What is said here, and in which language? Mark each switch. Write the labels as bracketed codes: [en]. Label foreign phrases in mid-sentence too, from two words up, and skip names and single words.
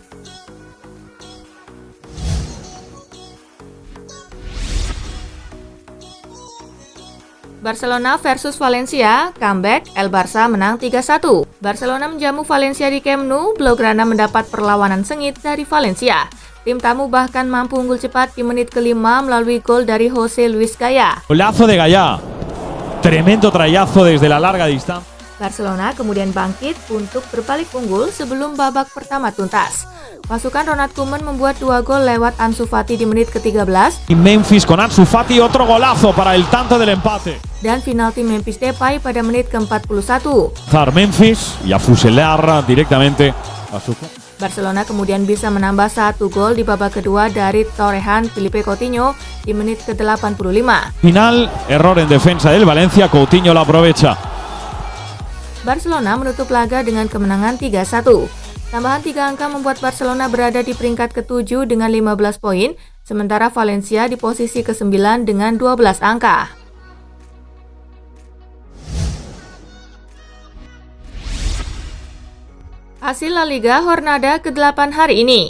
[id] Barcelona versus Valencia, comeback, El Barça menang 3-1. Barcelona menjamu Valencia di Camp Nou, Blaugrana mendapat perlawanan sengit dari Valencia. Tim tamu bahkan mampu unggul cepat di menit ke-5 melalui gol dari José Luis Gaya. [es] Golazo de Gaya. Tremendo trayazo desde la larga distancia. [id] Barcelona kemudian bangkit untuk berbalik unggul sebelum babak pertama tuntas. Pasukan Ronald Koeman membuat 2 gol lewat Ansu Fati di menit ke-13. [es] Y Memphis con Ansu Fati otro golazo para el tanto del empate. [id] Dan penalti Memphis Depay pada menit ke-41. [es] Memphis y a fusilar directamente a su... [id] Barcelona kemudian bisa menambah 1 gol di babak kedua dari torehan Filipe Coutinho di menit ke-85. [es] Final, error en defensa del Valencia, Coutinho la aprovecha. [id] Barcelona menutup laga dengan kemenangan 3-1. Tambahan 3 angka membuat Barcelona berada di peringkat ke-7 dengan 15 poin, sementara Valencia di posisi ke-9 dengan 12 angka. Hasil La Liga Jornada ke-8 hari ini.